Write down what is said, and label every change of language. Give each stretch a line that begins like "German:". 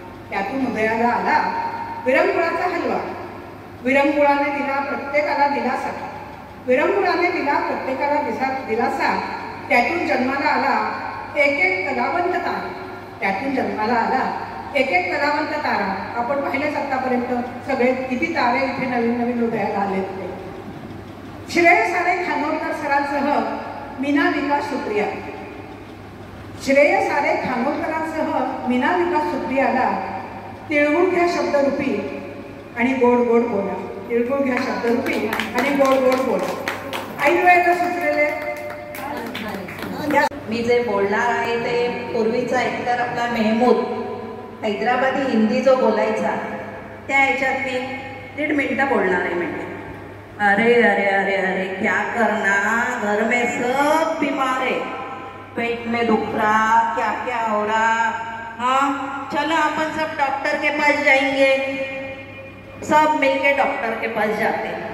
Marathi: त्यातून उदयाला आला विरंगुळाचा हलवा. विरंगुळाने दिला प्रत्येकाला दिलासा. विरंगुळाने दिला प्रत्येकाला दिलासा. त्यातून जन्माला आला एक एक कलावंत तारा. त्यातून जन्माला आला एक एक कलावंत तारा. आपण पाहिलेच आतापर्यंत सगळे किती तारे इथे नवीन नवीन उदयाला आले होते. श्रेय सारे खानोलकर सरांसह मीना विकास सुप्रिया श्रेय सारे खानोलकरांसह मीना विकास सुप्रियाला तिळगुळ घ्या शब्दरूपी आणि गोड गोड बोला. तिळगुळ घ्या शब्दरूपी आणि गोड गोड बोला. ऐन वेळेला सुचलेले मी जे बोलणार आहे ते पूर्वीचा एकतर आपला मेहमूद हैदराबादी हिंदी जो बोलायचा त्या ह्याच्यात मी 1.5 मिनटं बोलणार आहे.
Hindi: म्हणजे अरे अरे अरे अरे क्या करना, घर में सब बीमार है, पेट में दुख रहा, क्या क्या हो रहा. हाँ चलो अपन सब डॉक्टर के पास जाएंगे. सब मिलके डॉक्टर के पास जाते.